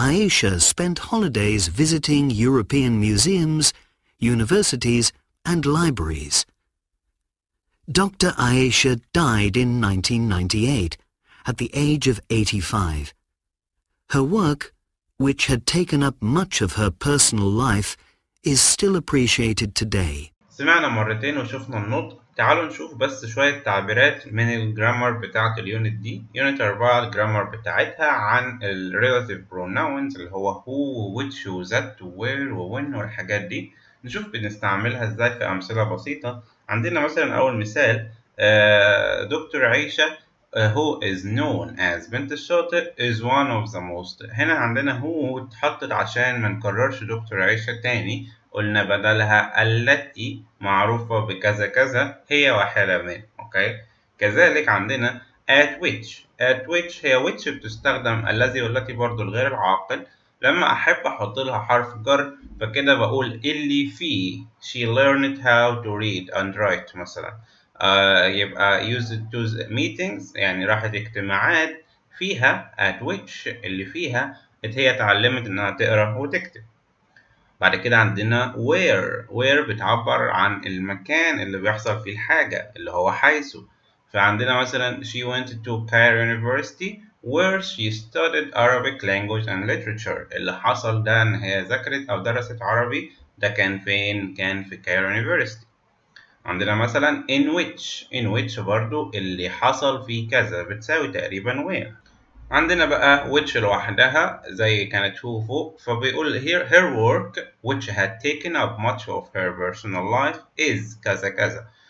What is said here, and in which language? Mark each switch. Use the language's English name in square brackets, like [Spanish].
[English] Aisha spent holidays visiting European museums, universities and libraries. Dr. Aisha died in 1998 at the age of 85. Her work, which had taken up much of her personal life, is still appreciated today. [Arabic] سمعنا مرتين وشفنا النطق. تعالوا نشوف بس شوية تعبيرات من الجرامر بتاعة اليونت دي. يونت 4 الجرامر بتاعتها عن ال [English] relative pronouns [Arabic] اللي هو [English] who, which, that, where, when [Arabic] والحاجات دي. نشوف بنستعملها ازاي في أمثلة بسيطة. عندنا مثلا أول مثال دكتور عيشة [English] who is known as [Arabic] بنت الشاطئ [English] is one of the most. [Arabic] هنا عندنا who اتحطت عشان ما نكررش دكتور عيشة تاني، قلنا بدلها التي معروفة بكذا كذا هي واحدة من. اوكي. كذلك عندنا [English] at which [Arabic] هي which بتستخدم الذي والتي برضو الغير العاقل لما أحب أحط لها حرف جر، فكده بقول اللي فيه [English] she learned how to read and write [Arabic] مثلا. يبقى [English] used to meetings [Arabic] يعني راحت اجتماعات فيها [English] at which [Arabic] اللي فيها هي اتعلمت إنها تقرأ وتكتب. بعد كده عندنا where بتعبر عن المكان اللي بيحصل فيه الحاجة اللي هو حيث. فعندنا مثلا [English] she went to Cairo University where she studied Arabic language and literature. [Arabic] اللي حصل ده إن هي ذاكرت أو درست عربي، ده كان فين؟ كان في Cairo University. عندنا مثلا [English] in which [Arabic] برضو اللي حصل فيه كذا بتساوي تقريبا where. عندنا بقى which لوحدها زي كانت who فوق، فبيقول [English] here her work which had taken up much of her personal life is [Arabic] كذا كذا.